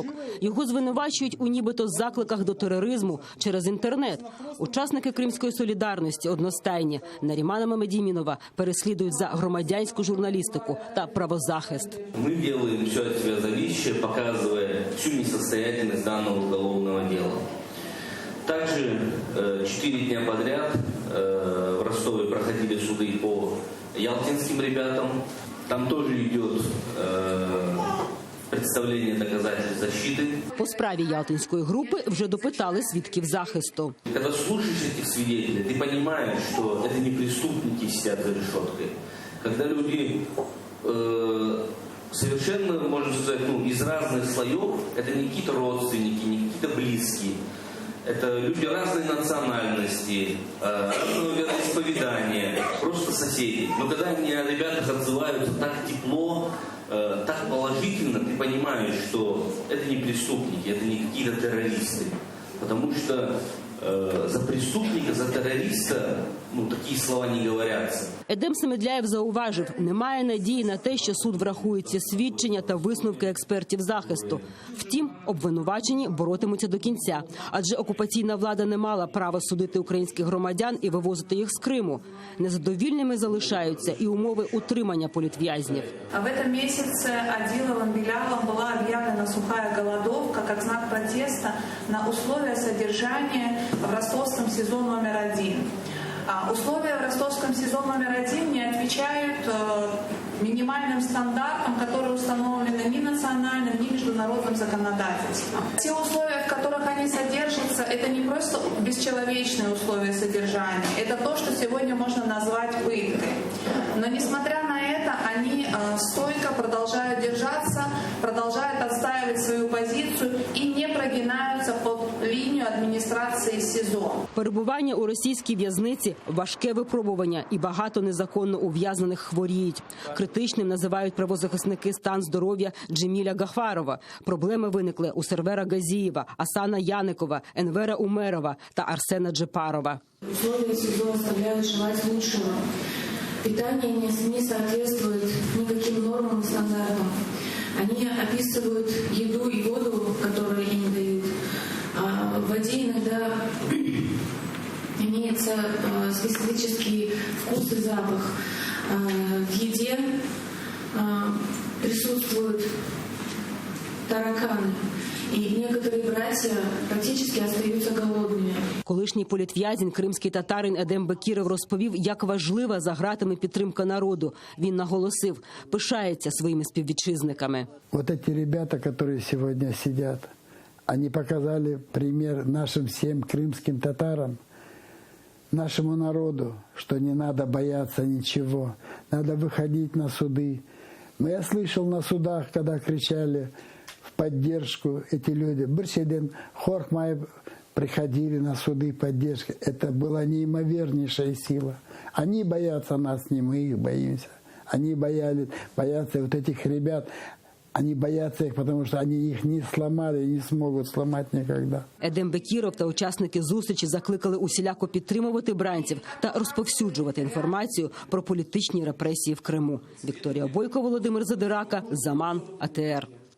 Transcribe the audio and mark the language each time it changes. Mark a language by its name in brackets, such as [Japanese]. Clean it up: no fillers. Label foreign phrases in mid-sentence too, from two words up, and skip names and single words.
[Ukrainian] Його звинувачують у нібито закликах до тероризму через інтернет. Учасники Кримської солідарності одностайні. Нарімана Мамедімінова переслідують за громадянську журналістику та правозахист. Ми робимо все від себе залежне, показує [Russian] всю несостоятельність даного уголовного діла. Также 4 дня подряд в Ростове проходили суды по ялтинским ребятам. Там тоже идет представление доказательств защиты. [Ukrainian] По справі ялтинської групи вже допитали свідків захисту. [Russian] Когда слушаешь этих свидетелей, ты понимаешь, что это не преступники сидят за решеткой. Когда люди совершенно, можно сказать, из разных слоев, это не какие-то родственники, не какие-то близкие. Это люди разной национальности, разного вероисповедания, просто соседи. Но когда они о ребятах отзываются так тепло, так положительно, ты понимаешь, что это не преступники, это не какие-то террористы. Потому что за преступника, [Ukrainian] за терориста, такі слова не говоряться. Едем Семедляєв зауважив, немає надії на те, що суд врахує ці свідчення та висновки експертів захисту. Втім, обвинувачені боротимуться до кінця, адже окупаційна влада не мала права судити українських громадян і вивозити їх з Криму. Незадовільними залишаються і умови утримання політв'язнів. В цьому місяці Адиловим, Белявом була об'явлена суха голодовка як знак протесту на умови [Russian] содержання в ростовском СИЗО [Ukrainian] номер 1. [Russian] Условия в ростовском СИЗО номер 1 не отвечают минимальным стандартам, которые установлены ни национальным, ни международным законодательством. Те условия, в которых они содержатся, это не просто бесчеловечные условия содержания, это то, что сегодня можно назвать пыткой. Но несмотря на это, они стойко продолжают держаться, продолжают отстаивать свою позицию и не прогинаются под [Ukrainian] лінію адміністрації [Russian] СИЗО. [Ukrainian] Перебування у російській в'язниці – важке випробування, і багато незаконно ув'язнених хворіють. Критичним називають правозахисники стан здоров'я Джеміля Гафарова. Проблеми виникли у Сервера Газієва, Асана Яникова, Енвера Умерова та Арсена Джепарова. [Russian] Условия СИЗО оставляют желать лучшего. Питание не соответствует никаким нормам и стандартам. Они описывают еду и воду, которые им дают. В воде иногда имеется специфический вкус и запах. В еде присутствуют тараканы. [Ukrainian] І [Russian] некоторі братья [Ukrainian] практично остаються голодними. Колишній політв'язень, кримський татарин Едем Бекіров розповів, як важлива за ґратами підтримка народу. Він наголосив, пишається своїми співвітчизниками. [Russian] Вот эти ребята, которые сегодня сидят, они показали пример нашим всем крымским татарам, нашему народу, что не надо бояться ничего, надо выходить на суды. Но я слышал на судах, когда кричали в поддержку эти люди. [Crimean Tatar] Біршеден Хорхмай [Russian] приходили на суды поддержки. Это была неимовернейшая сила. Они боятся нас, не мы их боимся. Они боятся вот этих ребят. Они боятся их, потому что они их не сломали и не смогут сломать никогда. [Ukrainian] Едем Бекіров та учасники зустрічі закликали усіляко підтримувати бранців та розповсюджувати інформацію про політичні репресії в Криму. Вікторія Бойко, Володимир Задирака, Заман, АТР.